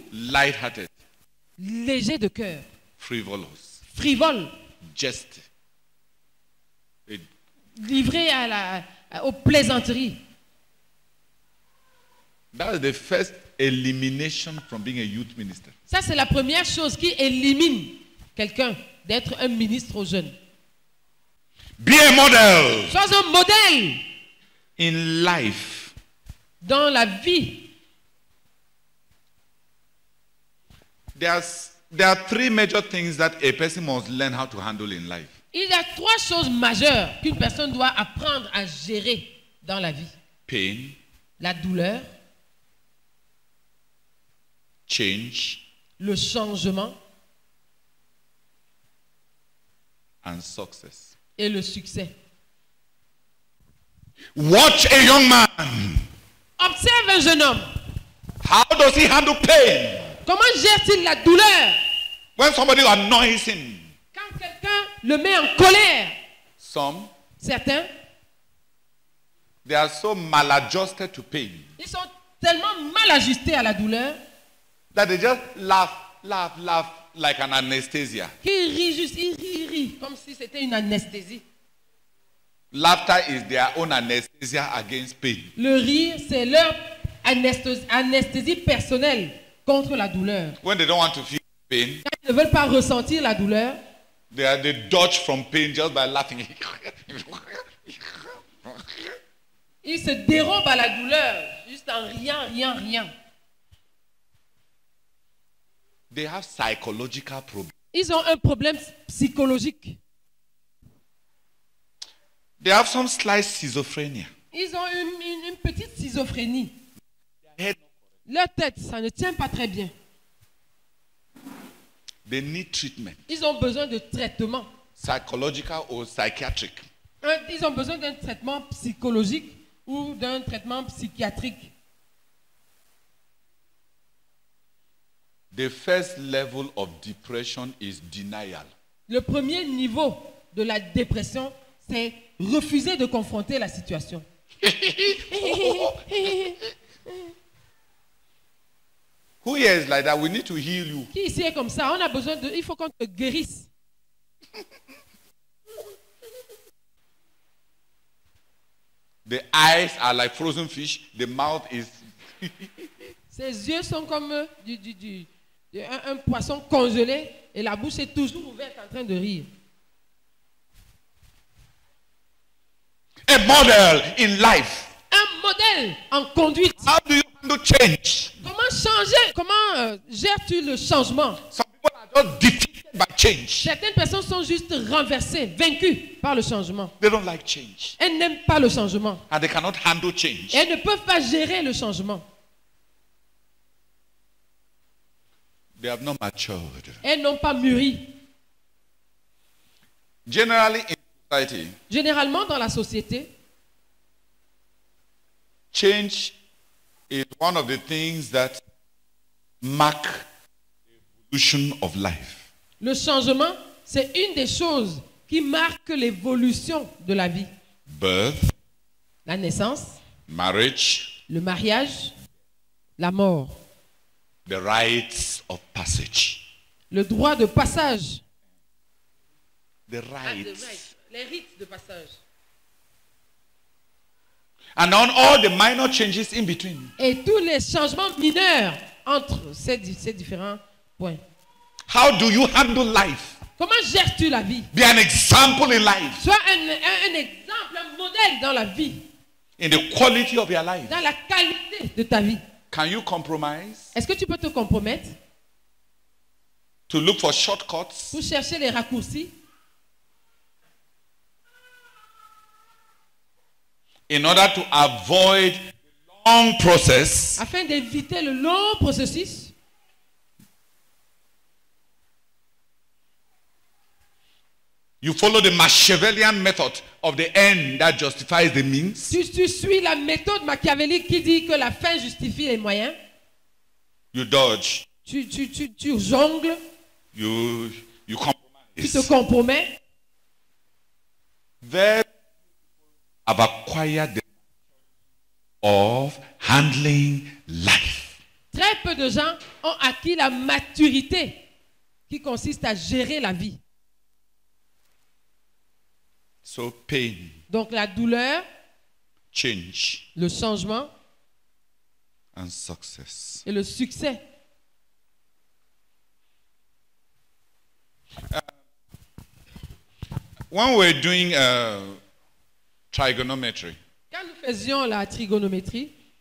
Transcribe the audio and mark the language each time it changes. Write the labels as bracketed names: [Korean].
[English] Light-hearted, [French] Léger de cœur. [English] frivolous, [French] Frivole. [English] jest. [French] Livré aux plaisanteries. [English] That is the first elimination from being a youth minister. [French] Ça, c'est la première chose qui élimine quelqu'un d'être un ministre aux jeunes. [English] Be a model [French] Sois un modèle [English] in life. [French] dans la vie. [English] There are three major things that a person must learn how to handle in life. [French] Il y a 3 choses majeures qu'une personne doit apprendre à gérer dans la vie. [English] Pain, [French] La douleur, [English] change, [French] le changement [English] and success. [French] et le succès. [English] Watch a young man. [French] Observe un jeune homme. [English] How does he handle pain? [French] Comment gère-t-il la douleur [English] When somebody annoys him. [French] quand quelqu'un le met en colère? [English] Some, [French] Certains, [English] they are so maladjusted to pain [French] ils sont tellement mal ajustés à la douleur [English] that they just laugh like an anesthesia. [French] qu'ils rient juste, ils rient, comme si c'était une anesthésie. [English] Laughter is their own anesthesia against pain. [French] Le rire, c'est leur anesthésie personnelle contre la douleur. [English] When they don't want to feel pain, [French] Quand ils ne veulent pas ressentir la douleur, [English] they dodge from pain just by laughing. [French] ils se dérobent à la douleur juste en riant. [English] They have psychological problems. [French] Ils ont un problème psychologique. [English] They have some slight schizophrenia. [French] Ils ont une petite schizophrénie. [English] Head- [French] Leur tête, ça ne tient pas très bien. [English] They need treatment, [French] Ils ont besoin de traitement. [English] psychological or psychiatric. [French] Ils ont besoin d'un traitement psychologique ou d'un traitement psychiatrique. [English] The first level of depression is denial. [French] Le premier niveau de la dépression, c'est refuser de confronter la situation. [English] Who here is like that? We need to heal you. [French] Qui ici est comme ça? On a besoin de... Il faut qu'on te guérisse. [English] The eyes are like frozen fish. The mouth is... [French] Ses yeux sont comme un poisson congelé et la bouche est toujours ouverte en train de rire. [English] A model in life. [French] Un modèle en conduite. [English] How do you handle change? [French] Comment changer? Comment gères-tu le changement? [English] Some people are just defeated by change. [French] Certaines personnes sont juste renversées, vaincues par le changement. [English] They don't like change. [French] Elles n'aiment pas le changement. [English] And they cannot handle change. [French] Et elles ne peuvent pas gérer le changement. [English] They have not matured. [French] Elles n'ont pas mûri. [English] Generally in society, [French] Généralement, dans la société, [English] change is one of the things that mark the evolution of life. [French] le changement, c'est une des choses qui marque l'évolution de la vie. [English] Birth, [French] La naissance, [English] marriage, [French] le mariage, la mort, [English] the rites of passage. [French] le droit de passage. [English] The rites. [French] Les rites de passage. [English] And on all the minor changes in between. [French] Et tous les changements mineurs entre ces différents points. [English] How do you handle life? [French] Comment gères-tu la vie? [English] Be an example in life, [French] Sois un exemple, un modèle dans la vie, [English] in the quality of your life. [French] dans la qualité de ta vie. [English] Can you compromise [French] Est-ce que tu peux te compromettre [English] to look for shortcuts [French] pour chercher les raccourcis [English] in order to avoid the long process [French] afin d'éviter le long processus? [English] you follow the Machiavellian method of the end that justifies the means? [French] Tu suis la méthode machiavélique qui dit que la fin justifie les moyens. [English] You dodge, [French] Tu jongles, [English] you [French] tu te [English] compromise. [French] compromets. [English] Very have acquired the of handling life. [French] Très peu de gens ont acquis la maturité qui consiste à gérer la vie. [English] So pain, [French] Donc la douleur, [English] change, [French] le changement [English] and success. [French] et le succès. [English] When we're doing trigonometry, [French] Quand nous faisions la trigonométrie,